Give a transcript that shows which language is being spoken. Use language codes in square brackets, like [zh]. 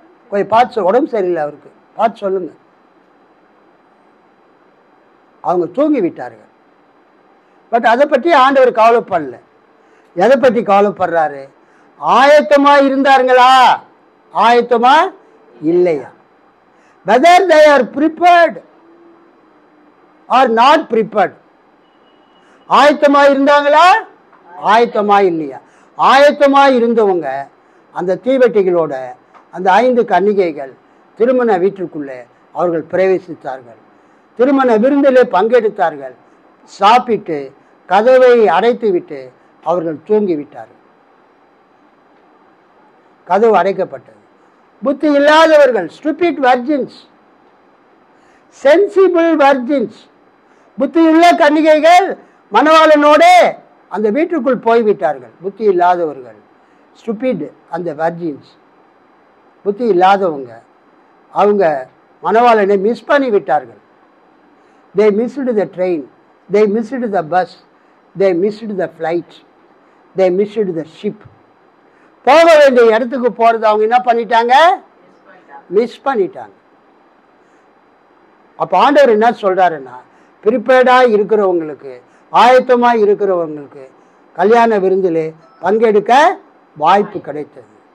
[ta] கொஞ்சம் பார்த்து, உடம்பு சரியில்லை அவருக்கு, பார்த்து சொல்லுங்க. அவங்க தூங்கி விட்டார்கள். பட் அதை பற்றி ஆண்டவர் கவலைப்படல. எதை பற்றி கவலைப்படுறாரு? ஆயத்தமா இருந்தார்களா, ஆயத்தமா இல்லையா? [en] whether they are prepared or not prepared. [ta] ஆயத்தமா இருந்தாங்களா, ஆயத்தமா இல்லையா? ஆயத்தமா இருந்தவங்க அந்த தீவெட்டிகளோட அந்த 5 கன்னிகைகள் திருமண வீட்டிற்குள்ளே அவர்கள் பிரவேசித்தார்கள். திருமண விருந்திலே பங்கெடுத்தார்கள். சாப்பிட்டு கதவை அடைத்து விட்டு அவர்கள் தூங்கிவிட்டார்கள். கதவு அடைக்கப்பட்டது. புத்தி இல்லாதவர்கள், [en] stupid virgins, sensible virgins, [ta] புத்தியுள்ள கன்னிகைகள் மணவாளனோட அந்த வீட்டுக்குள் போய்விட்டார்கள். புத்தி இல்லாதவர்கள், ஸ்டூபிட் அந்த வர்ஜின்ஸ், புத்தி இல்லாதவங்க, அவங்க மணவாளனை மிஸ் பண்ணி விட்டார்கள். [en] they missed the train, they missed the bus, they missed the flight, they missed the ship. [ta] போக வேண்டிய இடத்துக்கு போறது அவங்க என்ன பண்ணிட்டாங்க, மிஸ் பண்ணிட்டாங்க. அப்ப ஆண்டவர் என்ன சொல்றாருன்னா, ப்ரிப்பேர்டா இருக்கிறவங்களுக்கு, ஆயத்தமா இருக்கிறவங்களுக்கு கல்யாண விருந்திலே பங்கெடுக்க வாய்ப்பு கிடைத்தது.